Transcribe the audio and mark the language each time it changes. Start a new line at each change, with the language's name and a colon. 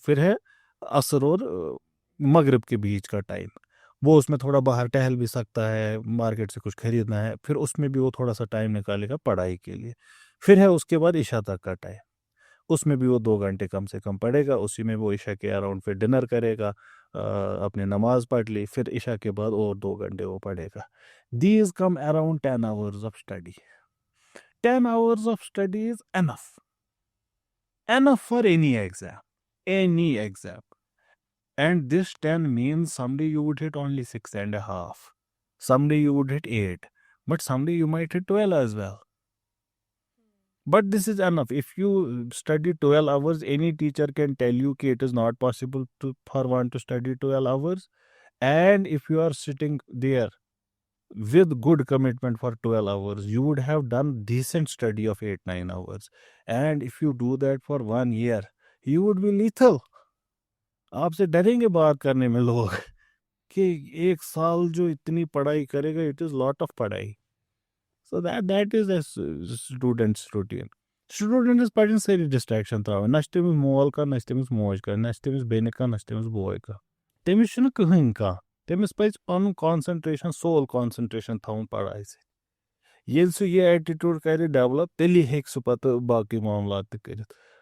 Urdu: پھر ہے عصر اور مغرب کے بیچ کا ٹائم وہ اس میں تھوڑا باہر ٹہل بھی سکتا ہے مارکیٹ سے کچھ خریدنا ہے پھر اس میں بھی وہ تھوڑا سا ٹائم نکالے گا پڑھائی کے لیے. پھر ہے اس کے بعد عشاء تک کا ٹائم اس میں بھی وہ 2 گھنٹے کم سے کم پڑھے گا. اسی میں وہ عشاء کے اراؤنڈ پھر ڈنر کرے گا, اپنی نماز پڑھ لی, پھر عشاء کے بعد اور 2 گھنٹے وہ پڑھے گا.
English: These come around 10 hours of study. 10 hours of study is enough. Enough for any exam. Any exam. And this 10 means someday you would hit only 6.5. Someday you would hit 8. But someday you might hit 12 as well. But this is enough. If you study 12 hours, any teacher can tell you that it is not possible for one to study 12 hours. And if you are sitting there with good commitment for 12 hours, you would have done decent study of 8-9 hours. And if you do that for 1 year, you would be lethal.
Urdu: آپ سے ڈریں گے بات کرنے میں لوگ کہ 1 سال جو اتنی پڑھائی کرے گا,
English: it is lot of
Urdu: پڑھائی.
English: So that is a student's routine.
Kashmiri: Students پڑھن ساری ڈسٹریکشن تراوان, نہ تٔمِس مول کا, نہ تٔمِس موج کا, نہ تٔمِس بیٚنہِ کا, نہ تٔمِس بوے کا. تٔمِس چھُنہٕ کٕہٕنۍ کانٛہہ. تٔمِس پَزِ پَنُن کانسنٹریشن, سول کانسنٹریشن تھاوُن پڑھائی سۭتۍ. ییٚلہِ سُہ یہِ ایٹِٹیوٗڈ کرِ ڈیولپ, تیٚلی ہیٚکہِ سُہ پتہٕ باقٕے معاملات تہِ کٔرِتھ.